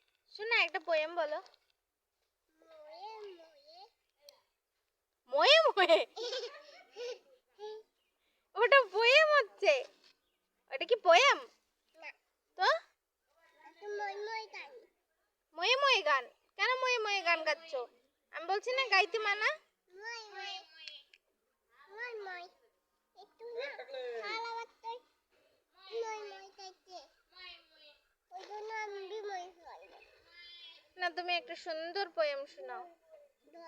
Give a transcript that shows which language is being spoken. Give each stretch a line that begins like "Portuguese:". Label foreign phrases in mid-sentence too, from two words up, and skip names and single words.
Bangla: শোনা একটা পোয়েম বলো। ময়ে ময়ে ময়ে ময়ে ওটা পোয়েম হচ্ছে। ওটা কি পোয়েম? না, তো মই মই গান। ময়ে ময়ে গান? কেন ময়ে ময়ে গান গাচ্ছ? আমি বলছি না গাইতে মানা। মই মই মই মই একটু না খালা বাচ্চাই মই মই গাইতে ওই জন্য আমি মই গাইব। না তুমি একটা সুন্দর পোয়েম শোনাও।